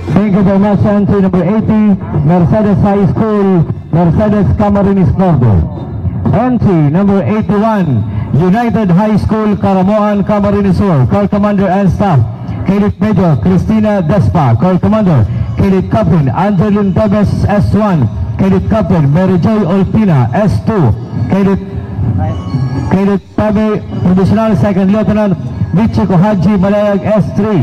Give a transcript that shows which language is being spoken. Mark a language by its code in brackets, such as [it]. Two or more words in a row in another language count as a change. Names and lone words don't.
[en] Thank you very much. Entry number 80, Mercedes High School, Mercedes Camarines Norte. Entry number 81, United High School, Caramoan, Camarines Sur. Corps Commander and Staff, Cadet Major Cristina Despa. Corps Commander, Cadet Captain Angeline Tevez, S1. Cadet Captain Mary Joy Olpina, S2. Cadet Tabe, Provisional Second Lieutenant Michiko Haji Malayag, S3.